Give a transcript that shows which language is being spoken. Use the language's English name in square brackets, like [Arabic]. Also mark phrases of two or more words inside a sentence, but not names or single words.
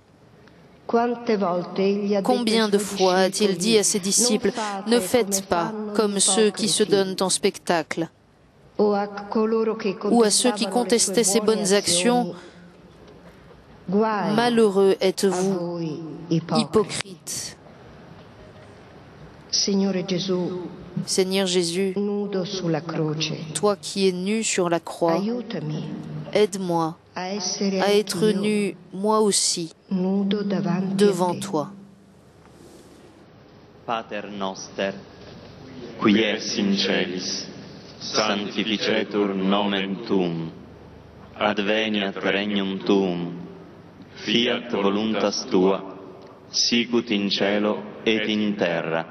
[French] Combien de fois a-t-il dit à ses disciples « Ne faites pas comme ceux qui se donnent en spectacle » ou à ceux qui contestaient ses bonnes actions « Malheureux êtes-vous, hypocrites » Seigneur Jésus, toi qui es nu sur la croix, aide-moi à être nu, moi aussi, devant toi. [Latin] Pater noster, qui es in celis, sanctificetur nomen tuum, adveniat regnum tuum, fiat voluntas tua, sicut in cielo et in terra.